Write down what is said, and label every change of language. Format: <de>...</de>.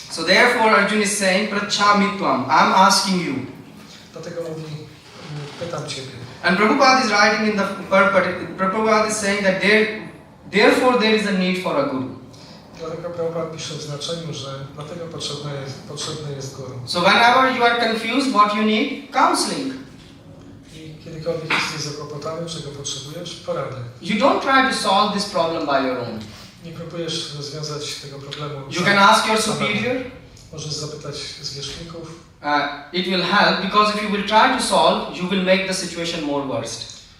<en>So therefore Arjuna is saying, Prachamitvam, I'm asking you.</en> <pl>Dlatego mówi, pytam Ciebie.</pl> <en>And Prabhupada is writing in the purport, Prabhupada is saying that therefore there is a need for a guru.</en> <pl>Dlatego Prabhupada pisze w znaczeniu, że dlatego potrzebny jest guru.</pl> <en>So whenever you are confused, what you need? Counseling.</en> <pl>I kiedy kiedykolwiek jesteś zakłopotany, czego potrzebujesz? Porady.</pl> <en>You don't try to solve this problem by your own.</en> <pl>Nie próbujesz rozwiązać tego problemu.</pl> <en>You can ask your superior.</en> <pl>Możesz zapytać zwierzchników.</pl> <en>It will help because if you will try to solve, you will make the situation more worst.</en>